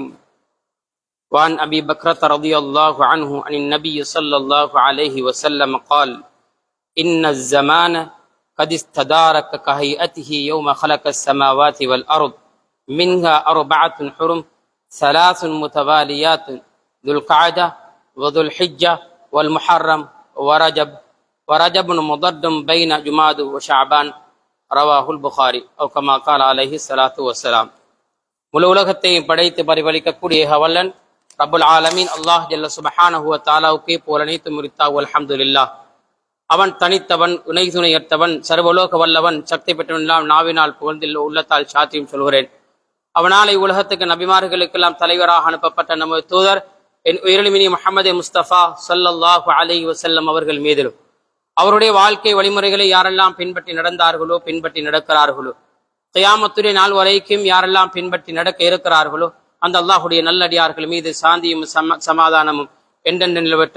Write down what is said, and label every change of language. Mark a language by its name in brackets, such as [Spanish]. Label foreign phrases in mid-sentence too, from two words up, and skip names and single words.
[Arabic] وعن أبي بكرة رضي الله عنه عن النبي صلى الله عليه وسلم قال: إن الزمان قد استدارك كهيئته يوم خلق السماوات والأرض منها 4 حرم 3 متواليات ذو القعدة وذو الحجة والمحرم ورجب مضد بين جماد وشعبان. رواه البخاري أو كما قال عليه الصلاة والسلام. [Tamil] முழு உலகத்தையும் படைத்து பரிபாலிக்கக்கூடிய வல்லன் [Arabic] رب العالمين الله جل سبحانه و [Tamil] தஆலாவுக்கே புகழனைத்து முரித்தாஹு அல்ஹம்துலில்லாஹ். அவன் தனித்தவன், இணை துணையற்றவன், சர்வலோக வல்லவன், சக்தி பெற்றவன். நாவினால் புகழ்ந்தில் உள்ளத்தால் சாத்தியம் சொல்கிறேன். அவனாலே உலகத்துக்கு நபிமார்களுக்கெல்லாம் தலைவராக அனுப்பப்பட்ட நமது தூதர் என் உயிரிழமினி முஹம்மது முஸ்தபா [Arabic] صلى الله عليه وسلم [Tamil] அவர்கள் மீதிலும் அவருடைய வாழ்க்கை வழிமுறைகளை யாரெல்லாம் பின்பற்றி நடந்தார்களோ, பின்பற்றி நடக்கிறார்களோ, கியாமத்துடைய நாள் வரைக்கும் யாரெல்லாம் பின்பற்றி நடக்க இருக்கிறார்களோ அந்த அல்லாஹுடைய நல்லடியார்கள் மீது சாந்தியும் சமாதானமும் என்றென்று நிலவட்டும்.